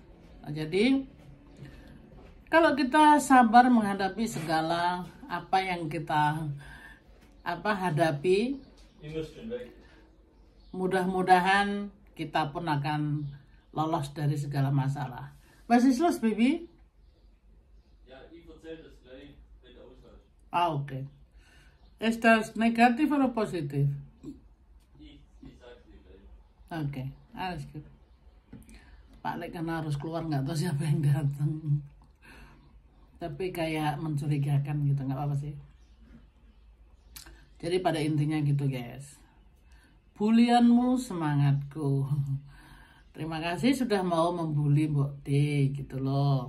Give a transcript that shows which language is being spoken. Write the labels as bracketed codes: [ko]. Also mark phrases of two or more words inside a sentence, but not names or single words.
[id] Nah, jadi kalau kita sabar menghadapi segala apa yang kita hadapi, mudah-mudahan kita pun akan lolos dari segala masalah. [de] Was ist los, Baby? Ja, ich erzähle das gleich mit der Auswahl. Okay. Ist das negativ oder positif? Ich sag's dir gleich. Oke, alles gut. [id] Pak Lek karena harus keluar nggak tahu siapa yang datang. Tapi kayak mencurigakan gitu, nggak apa-apa sih. Jadi pada intinya gitu guys. Bulianmu semangatku. Terima kasih sudah mau membuli Mbok De gitu loh.